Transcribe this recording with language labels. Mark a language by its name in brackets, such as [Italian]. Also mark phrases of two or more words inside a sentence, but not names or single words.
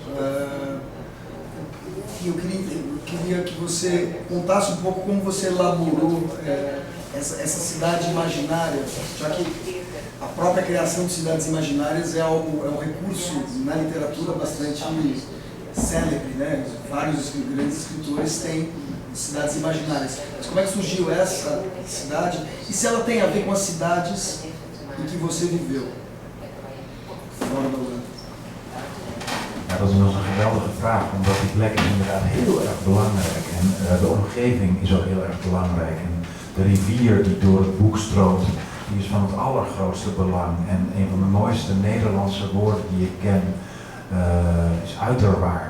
[Portuguese] E eu queria que você contasse um pouco como você elaborou essa cidade imaginária, já que a própria criação de cidades imaginárias é um recurso na literatura bastante célebre, né? Vários grandes escritores têm cidades imaginárias. Mas como é que surgiu essa cidade? E se ela tem a ver com as cidades em que você viveu? Fora da Holanda. [Dutch] Ja, dat is een geweldige vraag, omdat die plek is inderdaad heel erg belangrijk. En de omgeving is ook heel erg belangrijk. En de rivier die door het boek stroomt, die is van het allergrootste belang. En een van de mooiste Nederlandse woorden die ik ken is uiterwaarde.